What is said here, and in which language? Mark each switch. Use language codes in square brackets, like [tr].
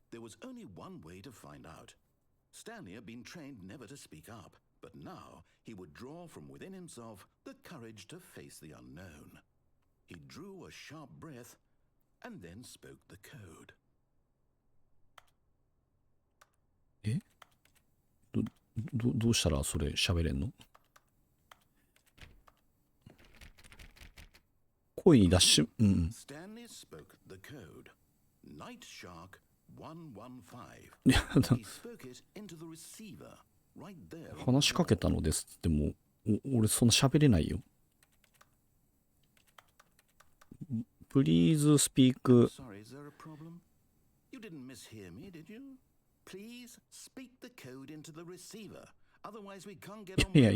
[en] There was only one way to find out. Stanley had been trained never to speak up, but now he would draw from within himself the courage to face the unknown. He drew a sharp breath and then spoke the code. [ja] どうしたらそれ喋れんの？声に出し、 [en] Stanley spoke the code. Night Shark 115. He spoke it into the receiver right there. [ja] 話しかけたのですっても俺そんな喋れないよ。 [en] Please speak. Sorry, is there a problem? You didn't mishear me, did you? Please speak the code into the receiver. Otherwise we can't get on with the story.